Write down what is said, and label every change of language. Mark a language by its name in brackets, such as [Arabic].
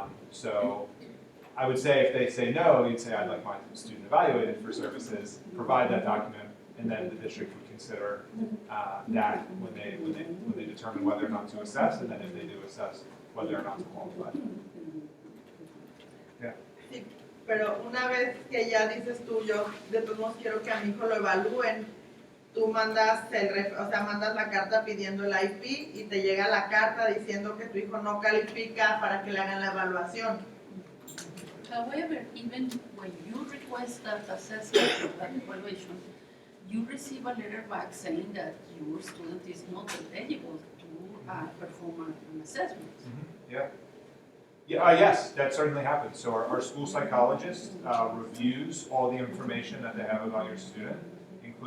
[English] So I would say if they say no, you'd say I'd like my student evaluated for services, provide that document, and then the district would consider that when they determine whether or not to assess, and then if they do assess, whether or not to qualify. Yeah. [Spanish] Sí, pero una vez que ya dices tú, yo de todos modos quiero que a mi hijo lo evalúen, tú mandas mandas la carta pidiendo el IP y te llega la carta diciendo que tu hijo no califica para que le hagan la evaluación. [English] However, even when you request that assessment or that evaluation, you receive a letter back saying that your student is not eligible to perform an assessment. Mm-hmm. Yes, that certainly happens. So our school psychologist reviews all the information that they have about your student, including